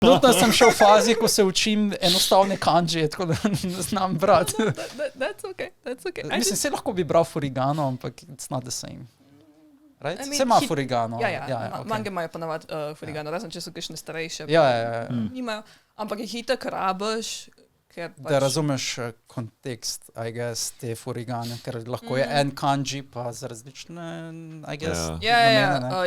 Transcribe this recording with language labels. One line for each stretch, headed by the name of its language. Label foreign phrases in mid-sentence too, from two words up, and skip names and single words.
Slovenian: Trenutno sem šel v fazi, ko se učim enostavne kanji, tako da ne znam brati.
English: That's okay.
Slovenian: Mislim, se lahko bi bral furigano, ampak
English: it's not the same. Right? I mean,
Slovenian: Se ima furigano. Ja, mange imajo ponavadi furigano, razen če so kakšne starejše. Ja. Nimajo, ampak jih itak rabiš, ker Da razumeš kontekst,
English: I guess,
Slovenian: te furigane, ker lahko je en kanji pa za različne,
English: I guess,
Slovenian: namene,